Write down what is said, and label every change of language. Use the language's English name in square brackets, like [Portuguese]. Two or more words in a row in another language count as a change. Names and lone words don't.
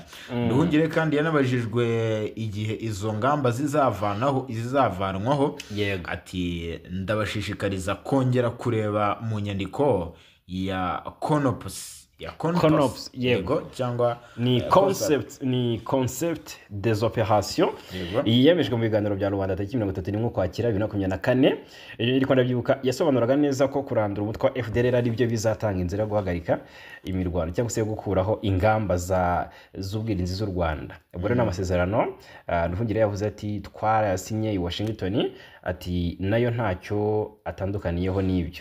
[Kinyarwanda] Nduhungire kandi yanabajijwe igihe izo ngamba zizavanwaho, ati ndabashishikariza kongera kureba mu nyandiko ya CONOPS yego cyangwa ni [French] concept des opérations [Kinyarwanda] yiyemejwe mu biganiro bya Rwanda tariki 31 Ukwakira 2024. Ariko ndabyibuka yasobanuraga neza ko kurandura umutwe wa FDLR ari byo bizatanga inzira yo guhagarika imirwano cyangwa se gukuraho ingamba z'ubwirinzi z'u Rwanda. Ubwo rero n'amasezerano Nduhungire yavuze ati twarasinye i Washington, ati nayo ntacyo atandukaniyeho n'ibyo.